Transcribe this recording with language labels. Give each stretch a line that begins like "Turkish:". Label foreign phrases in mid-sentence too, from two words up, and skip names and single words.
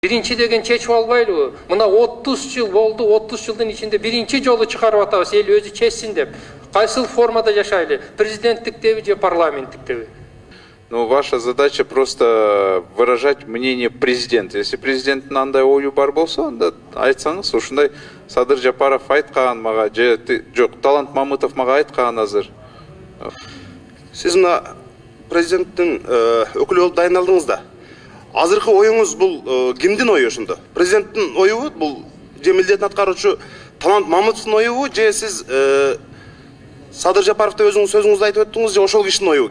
Kyrgyz: Birinci деген чечип албайлыбы? Мына 30 жыл болду, 30 жылдын ичинде биринчи жолу чыгарып атабыз, эл өзү чечсин деп. Кайсыл формада жашайлы? Президенттиктеби же парламенттиктеби?
Russian: Ну, ваша задача просто выражать мнение президента.
Kyrgyz: Если президенттин андай ою бар болсо, анда айтсаңыз, ушундай Садыр Жапаров айткан мага, же жок, Талант Мамытов мага айткан азыр. Сиз мына президенттин өкүлү болуп дайындалдыңыз да. Азыркы оюңуз бул кимдин ою ошондо? Президенттин оюбу, бул же милдетин аткаруучу Талант Мамытовдун оюбу, же сиз Садыр Жапаровду өзүңүз сөзүңүздө айтып өттүңүз, же ошол кишинин оюбу?